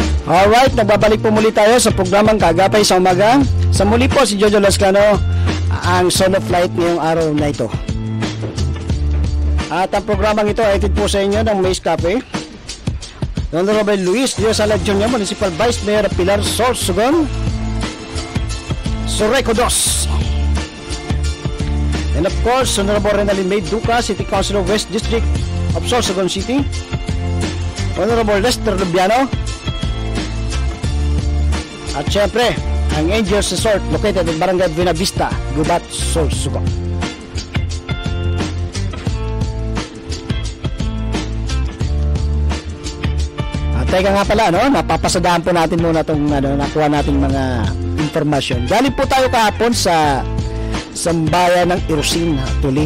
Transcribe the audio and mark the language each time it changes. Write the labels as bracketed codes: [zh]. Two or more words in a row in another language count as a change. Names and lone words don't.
[tl] Alright, nagbabalik po muli tayo sa programang Kaagapay sa Umaga. Sa muli po si Jojo Lascano, ang solo flight ngayong araw na ito. At ang programang ito ay itid po sa inyo ng Maze Cafe. [en] Honorable Luis Liosala Jr., Municipal Vice Mayor Pilar Sorsogon, Surreco Dos. And of course, Honorable Renalyn May Duca, City Councilor West District of Sorsogon City. Honorable Lester Lubiano. [tl] At syempre, ang Angels Resort [en] located in [tl] Barangay Buena Vista, Gubat, Sorsogon. At teka nga pala, no? Mapapasadaan po natin muna itong nakuha nating mga informasyon. Galing po tayo kahapon sa sambayan ng Irusin, actually.